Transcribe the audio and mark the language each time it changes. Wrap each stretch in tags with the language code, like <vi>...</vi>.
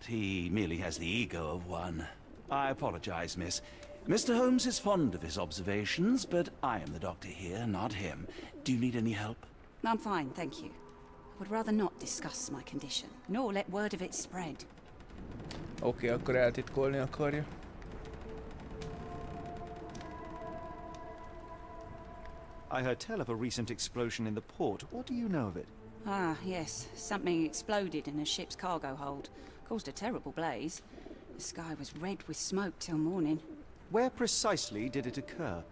<en>He merely has the ego of one. I apologize, miss. Mr. Holmes is fond of his observations, but I am the doctor here, not him. Do you need any help? I'm fine, thank you. I would rather not discuss my condition, nor let word of it spread.</en> <hu>Oké, akkor eltitkolni akarja.</hu> <en>I heard tell of a recent explosion in the port. What do you know of it? Ah, yes. Something exploded in a ship's cargo hold. Caused a terrible blaze. The sky was red with smoke till morning. Where precisely did it occur?</en>